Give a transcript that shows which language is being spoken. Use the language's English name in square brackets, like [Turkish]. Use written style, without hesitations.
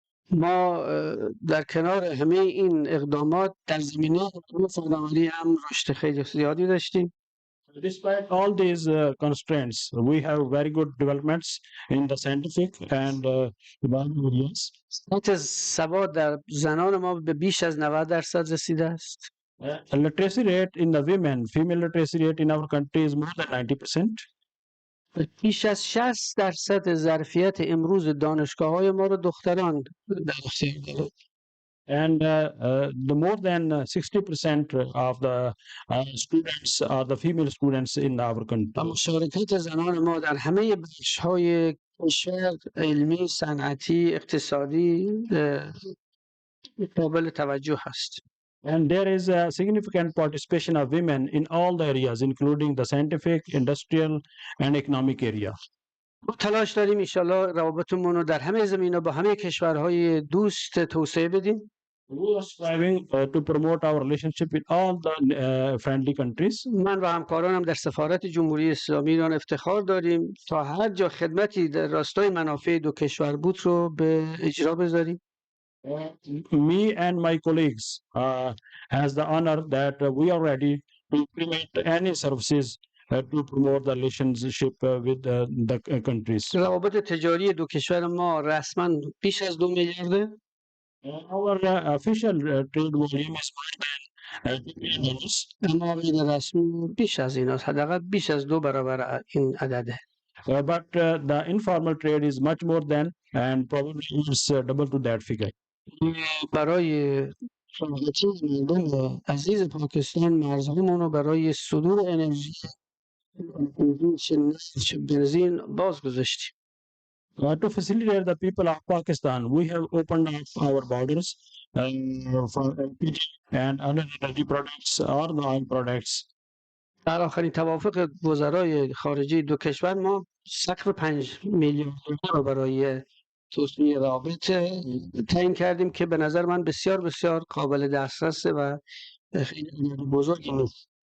[Persian] ما در کنار همه این اقدامات در زمینه فناوری هم رشد خیلی زیادی داشتیم. [English] Despite all these constraints, we have very good developments in the scientific and development areas. [Persian] سطح سواد در زنان ما به بیش از 90% رسیده است. [English] Literacy rate in the women, female literacy rate in our country is more than 90%. [Persian] بیش از 60% ظرفیت امروز دانشگاه‌های ما رو دختران در اختیار دارند. [English] And the more than 60% of the students are the female students in our [Persian] و [English] country. [Persian] مشارکت زنان ما در همه بخش‌های کشور علمی، صنعتی، اقتصادی قابل توجه هست. [English] And there is a significant participation of women in all the areas, including the scientific, industrial, and economic area. [Persian] ما تلاش داریم انشالله روابطمون رو در همه زمینه‌ها با همه کشورهای دوست توسعه بدیم. [English] We are striving to promote our relationship with all the friendly countries. [Persian] من و همکارانم در سفارت جمهوری اسلامی ایران افتخار داریم تا هر جا خدمتی در راستای منافع دو کشور بود رو به اجرا بذاریم. [English] Me and my colleagues has the honor that we are ready to provide any services to promote the relationship with the countries. [Persian] روابط تجاری دو کشور ما رسما بیش از 2 میلیارده. [English] Our official trade volume is more than $2 billion. [Persian] اما غیر رسمی بیش از این است. حداقل بیش از 2 برابر این عدده. [English] But the informal trade is much more than, and probably it's double to that figure. [Persian] برای راحتی مردم عزیز پاکستان مرزهامون رو برای صدور انرژی چه نفت چه بنزین باز گذاشتیم. [English] To facilitate the people of Pakistan, we have opened up our borders for LPG and other energy products or the oil products. [Persian] در آخرین توافق وزرای خارجه دو کشور ما سقف 5 میلیارد دلار رو برای توسعه روابط تعیین کردیم که به نظر من بسیار بسیار قابل دسترسه و خیلی بزرگی نیست.